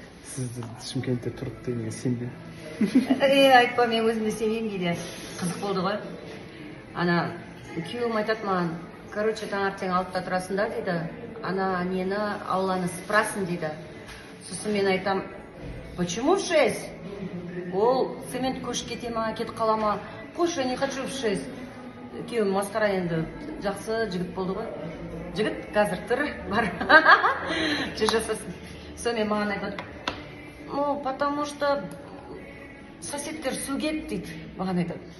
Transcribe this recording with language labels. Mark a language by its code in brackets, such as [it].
[kk] Сізді Шымкентте тұрып дегенге сенбе? Айтпа, мен өзімде сенбеймін кейде. Қызық болды ғой. Ана күйеуім айтады маған, короче, таңертең 6-та тұрасың да дейді, ана нені ауланы сыпырасын дейді. Сосын мен айтам, [ru] почему в 6? [kk] Ол цемент көшіп кете ма, кетіп қала ма? Қойшы, [ru] не хочу в 6. [kk] Күйеуім масқара, енді жақсы жігіт болды ғой. Жігіт қазір тұр, бар. Жасасын. Сонымен маған айтады, [ru] ну, потому что [kk] соседтер сөгет дейді, маған айтады.